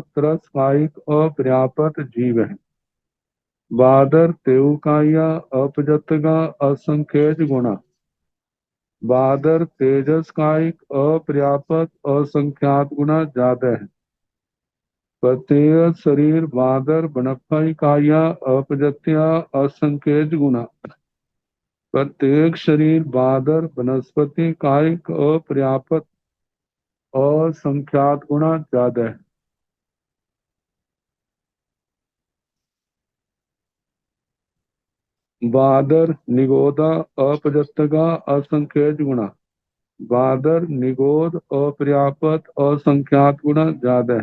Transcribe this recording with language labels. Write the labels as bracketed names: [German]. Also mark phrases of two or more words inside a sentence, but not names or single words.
[Hindi] त्रस कायिक अपर्याप्त जीव है [Prakrit languages] बादर तेउकाया अपजतगा असंख्यज गुणा [Hindi] बादर तेजस कायिक अपर्याप्त असंख्यात गुना ज्यादा है [Prakrit languages] प्रत्येक शरीर बादर बनफाई काया अपजत्या असंख्यज गुना [Hindi] प्रत्येक शरीर बादर वनस्पति कायिक अपर्याप्त असंख्यात गुना ज्यादा है [Prakrit languages] बादर निगोदा अपजत्तगा असंख्यज गुना [Hindi] बादर निगोद अपर्याप्त असंख्यात गुना ज्यादा